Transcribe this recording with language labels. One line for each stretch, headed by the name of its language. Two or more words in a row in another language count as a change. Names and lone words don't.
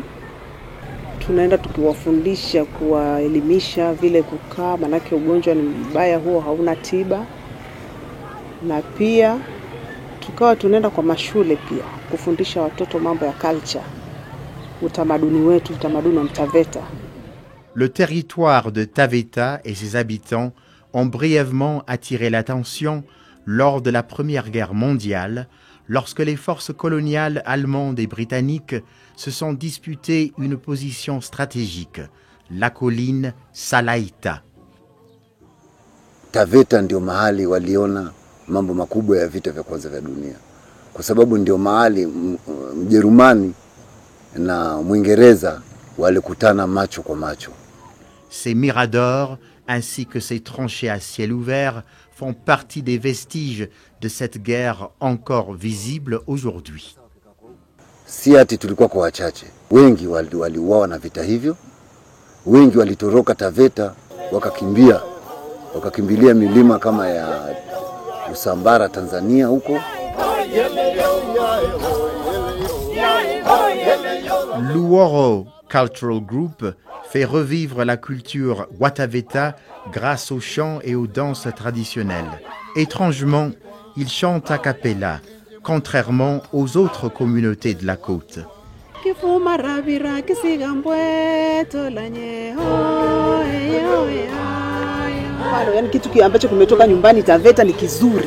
Swahili: Tunaenda tukiwafundisha, kuwaelimisha vile kukaa, manake ugonjwa ni mbaya, huo hauna tiba. Na pia tukawa tunaenda kwa mashule pia kufundisha watoto mambo ya culture, utamaduni wetu, utamaduni wa Mtaveta.
French: Le territoire de Taveta et ses habitants ont brièvement attiré l'attention lors de la Première Guerre mondiale, lorsque les forces coloniales allemandes et britanniques se sont disputées une position stratégique, la colline Salaita.
Swahili: Taveta ndio mahali waliona mambo makubwa ya vita vya kwanza vya dunia. Kwa sababu ndio mahali Mjerumani na Mwingereza walikutana macho kwa macho.
French: Ces miradors ainsi que ces tranchées à ciel ouvert font partie des vestiges de cette guerre encore visible aujourd'hui.
Swahili: Si ati tulikuwa kwa wachache. Wengi waliuawa na vita hivyo. Wengi walitoroka Taveta wakakimbilia milima kama ya Usambara Tanzania huko.
French: Luoro Cultural Group fait revivre la culture Wataveta grâce aux chants et aux danses traditionnelles. Étrangement, ils chantent a cappella, contrairement aux autres communautés de la côte.
Swahili: Yani kitu ambacho kimetoka nyumbani Taveta ni kizuri.